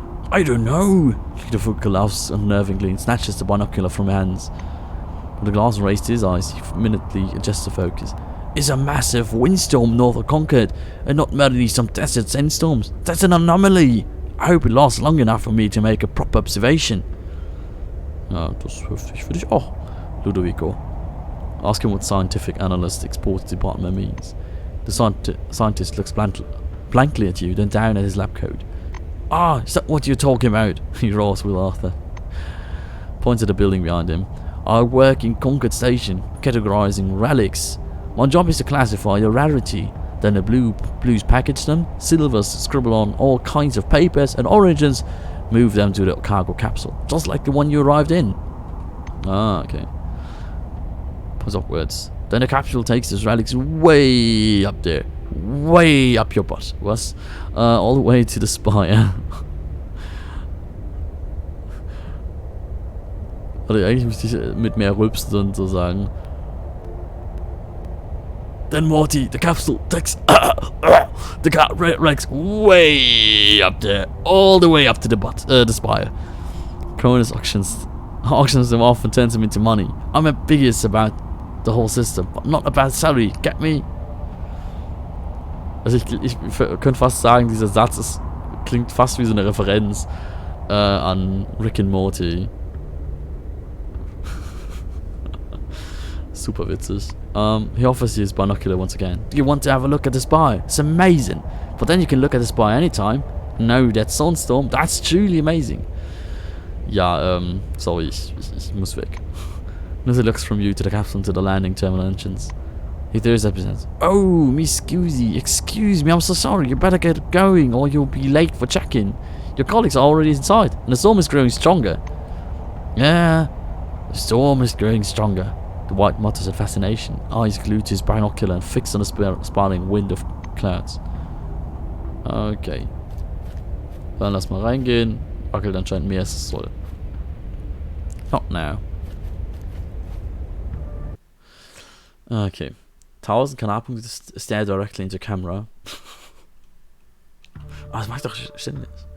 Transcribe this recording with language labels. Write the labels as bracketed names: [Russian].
[English] I don't know. Ludovico laughs unnervingly and snatches the binocular from her hands. With the glass raised to his eyes, he immediately adjusts the focus. It's a massive windstorm north of Concord, and not merely some desert sandstorms. That's an anomaly. I hope it lasts long enough for me to make a proper observation. [German] Ja, das hilft ich für dich auch, Ludovico. [English] Ask him what scientific analyst exports department means. The scientist looks blankly at you, then down at his lab coat. Ah, is that what you're talking about? He roars with laughter. Points at the building behind him. I work in Concord Station, categorizing relics. My job is to classify the rarity. Then the blues package them, silvers scribble on all kinds of papers, and oranges move them to the cargo capsule, just like the one you arrived in. Ah, okay. Points upwards. Then the capsule takes these relics way up there. Way up your butt. [German] Was? [English] All the way to the spire. [German] Also eigentlich müsste ich mit mehr Rülpsen und so sagen. [English] Then Morty, the capsule takes the relics way up there. All the way up to the butt, the spire. Cronus auctions them off and turns them into money. I'm ambiguous about the whole system, but not about salary. Get me? [German] Also ich könnte fast sagen, dieser Satz klingt fast wie so eine Referenz an Rick and Morty. Super witzig. [English] He offers you his binocular once again. Do you want to have a look at the spire? It's amazing. But then you can look at the spire anytime. No, that sunstorm, that's truly amazing. [German] Ja, sorry, ich muss weg. [English] Nuzzy looks from you to the capsule to the landing terminal entrance. He throws up his hands. Oh, Miss Scusi, excuse me, I'm so sorry. You better get going or you'll be late for check-in. Your colleagues are already inside, and the storm is growing stronger. Yeah, the storm is growing stronger. The White mutters in fascination, eyes glued to his binocular and fixed on the spiraling wind of clouds. Okay. [German] Dann lass mal reingehen. Wackelt anscheinend mehr als es soll. [English] Not now. Okay. 1000 Kanalpunkte stare directly into camera. [German] Aber das mache ich doch ständig.